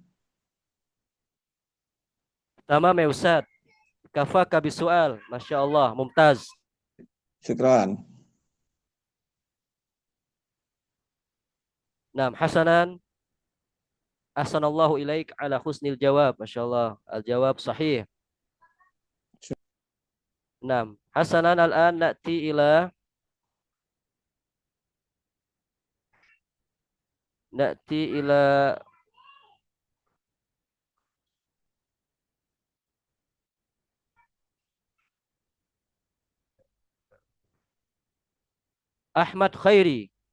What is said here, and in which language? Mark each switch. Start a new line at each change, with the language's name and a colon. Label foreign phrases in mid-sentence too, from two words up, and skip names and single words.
Arabic: تمام يا أستاذ. كفاك بسؤال. ما شاء الله, mumtaz. شكرا. نعم، حسنا. أحسن الله إليك على حسن الجواب. ما شاء الله، الجواب صحيح. نعم، حسنا الآن نأتي إلى Ahmad Khairi.